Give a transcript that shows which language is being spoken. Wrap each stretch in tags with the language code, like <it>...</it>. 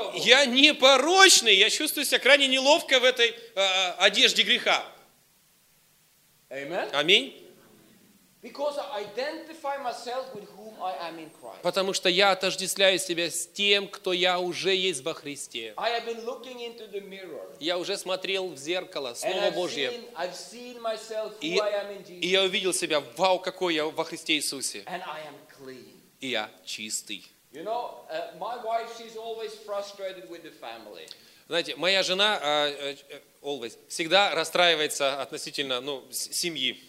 <ru>Я непорочный, я чувствую себя крайне неловко в этой одежде греха.</ru> <en>Amen.</en> <ru>Аминь.</ru> <en>Because I identify myself with whom I am in Christ.</en> <ru>Потому что я отождествляю себя с тем, кто я уже есть во Христе.</ru> <en>I have been looking into the mirror.</en> <ru>Я уже смотрел в зеркало, Слово Божье.</ru> <en>I've seen myself who I am in Jesus.</en> <ru>И я увидел себя, вау, какой я во Христе Иисусе.</ru> <en>And I am clean.</en> <ru>И я чистый.</ru> <en>You know, my wife, she's always frustrated with the family.</en> <ru>Знаете, моя жена</ru> <en>always</en> <ru>всегда расстраивается относительно, ну, семьи.</ru>